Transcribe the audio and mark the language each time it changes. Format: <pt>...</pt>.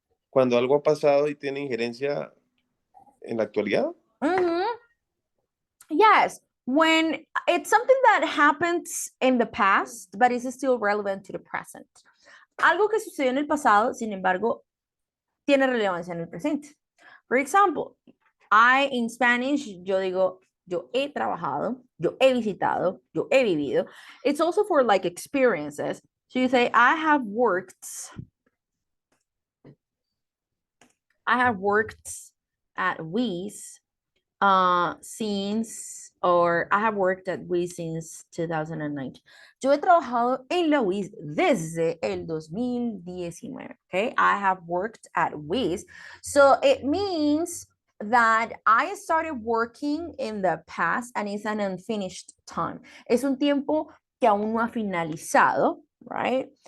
<es>cuando algo ha pasado y tiene injerencia en la actualidad.</es> <en>Yes, when it's something that happens in the past, but is still relevant to the present.</en> <es>Algo que sucedió en el pasado, sin embargo, tiene relevancia en el presente.</es> <en>For example, in Spanish,</en> <es>yo digo, yo he trabajado, yo he visitado, yo he vivido.</es> <en>It's also for like experiences. So you say, I have worked at Wiz since, or I have worked at Wiz since 2019.</en> <es>Yo he trabajado en la Wiz desde el 2019.</es> <en>Okay, I have worked at Wiz. So it means that I started working in the past and it's an unfinished time.</en> <es>Es un tiempo que aún no ha finalizado, right?</es>